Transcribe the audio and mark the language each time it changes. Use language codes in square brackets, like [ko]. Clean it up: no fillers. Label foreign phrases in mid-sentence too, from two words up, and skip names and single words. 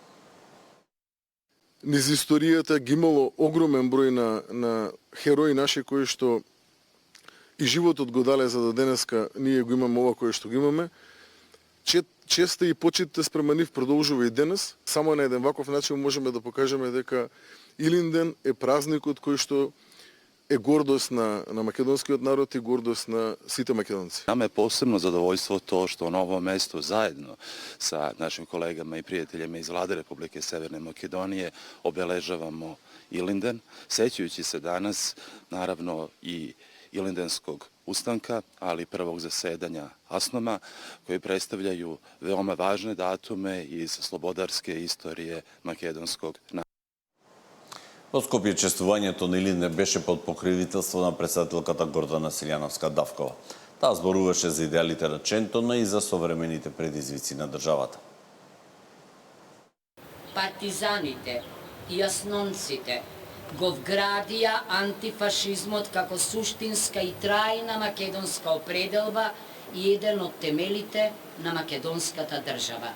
[mk] Низ историјата ги имало огромен број на херои наши кои што и животот го дале за да денеска ние го имаме ова кое што го имаме. Честа и почитите спрема нив продолжува и денес. Само на еден ваков начин можеме да покажеме дека Илинден е празникот кој што е гордост на македонскиот народ и гордост на сите македонци. [sr] Nama je posebno zadovoljstvo to što na ovom mestu zajedno sa našim kolegama i prijateljima iz Vlade Republike Severne Makedonije obeležavamo Ilinden, sećajući se danas naravno i Ilindenskog ustanka, ali i prvog zasedanja Asnoma, koji predstavljaju veoma važne datume iz slobodarske istorije makedonskog naroda. [mk] Во Скопје чествувањето на Илинден беше под покривителство на претседателката Гордана Силјановска-Давкова. Таа зборуваше за идеалите на Чентона и за современите предизвици на државата. Партизаните и аснонците го вградија антифашизмот како суштинска и трајна македонска определба и еден од темелите на македонската држава.